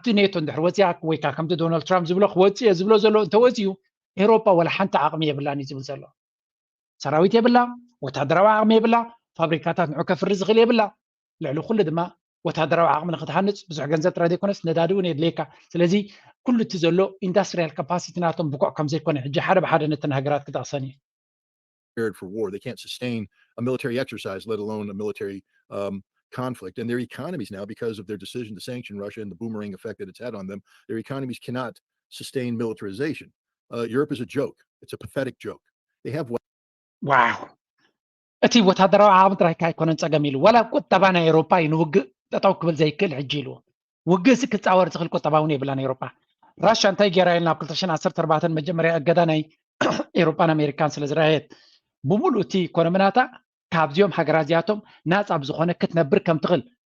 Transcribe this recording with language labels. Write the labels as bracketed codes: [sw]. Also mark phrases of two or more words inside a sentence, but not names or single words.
[ti] ኔቶ እንድሕር ወፂያ ወይ ከዓ ከምቲ ዶናልድ ትራምፕ ዝብሎ ክወፅእ ዝብሎ ዘሎ እንተወፅዩ ኤውሮጳ ወላ ሓንቲ ዓቕሚ የብላን እዩ ዝብል ዘሎ ሰራዊት የብላ ወታደራዊ ዓቕሚ የብላ ፋብሪካታት ንዑ ከፍሪ ዝኽእል የብላ ልዕሊ ኩሉ ድማ ወታደራዊ ዓቕሚ ንክትሃንፅ ብዙሕ ገንዘብ ጥራይ ዘይኮነስ ነዳዲ እውን የድልየካ ስለዚ ኩሉ እቲ ዘሎ [en] industrial capacity [ti] ናቶም ብቁዕ ከም ዘይኮነ ሕጂ ሓደ ብሓደ ነተን ሃገራት ክጠቕሰን እዩ [en] for war. They can't sustain a military exercise, let alone a military conflict. And their economies now, because of their decision to sanction Russia and the boomerang effect that it's had on them, their economies cannot sustain militarization. Europe is a joke. It's a pathetic joke. They have wow. [ti] እቲ ወታደራዊ ዓቕሚ ጥራይ ኣይኮነን ፀገም ኢሉ ወላ ቁጠባ ናይ ኤውሮጳ ንውግእ ጠጠው ክብል ዘይክእል ሕጂ ኢልዎ ውግእ ክፃወር ዝኽእል ቁጠባ እውን የብላን ኤውሮጳ ራሽያ እንታይ ገይራ ኢልና ኣብ 2014 መጀመርያ እገዳ ናይ ኤውሮጳን ኣሜሪካን ስለ ዝረአየት ብሙሉእ እቲ ኢኮኖሚናታ ካብዚኦም ሃገራት እዚኣቶም ናፃ ብዝኾነ ክትነብር ከም ትኽእል